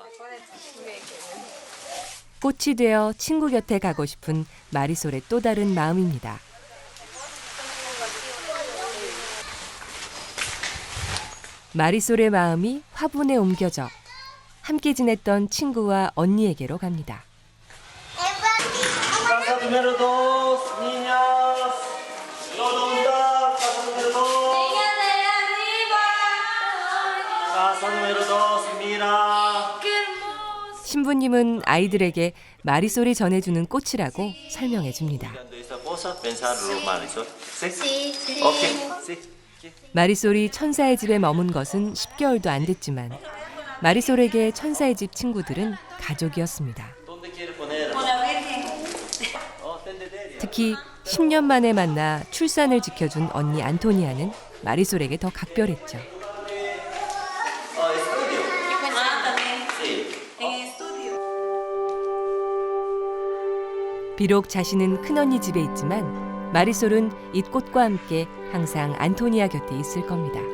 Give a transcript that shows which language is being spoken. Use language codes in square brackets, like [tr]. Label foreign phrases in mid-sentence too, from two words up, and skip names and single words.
[ko] 꽃이 되어 친구 곁에 가고 싶은 마리솔의 또 다른 마음입니다. 마리솔의 마음이 화분에 옮겨져 함께 지냈던 친구와 언니에게로 갑니다. [es] Casa número 2, niñas. ¿Dónde está? Casa número 2. Casa número 2, mira. [ko] 신부님은 아이들에게 마리솔이 전해주는 꽃이라고 설명해 줍니다. [es] Esta cosa, pensarlo, Marisol. ¿Sí? Okay, sí. [ko] 마리솔이 천사의 집에 머문 것은 10개월도 안 됐지만 마리솔에게 천사의 집 친구들은 가족이었습니다. [es] ¿Dónde quiere poner? [ko] 특히 10년 만에 만나 출산을 지켜준 언니 안토니아는 마리솔에게 더 각별했죠. 비록 자신은 큰언니 집에 있지만 마리솔은 이 꽃과 함께 항상 안토니아 곁에 있을 겁니다.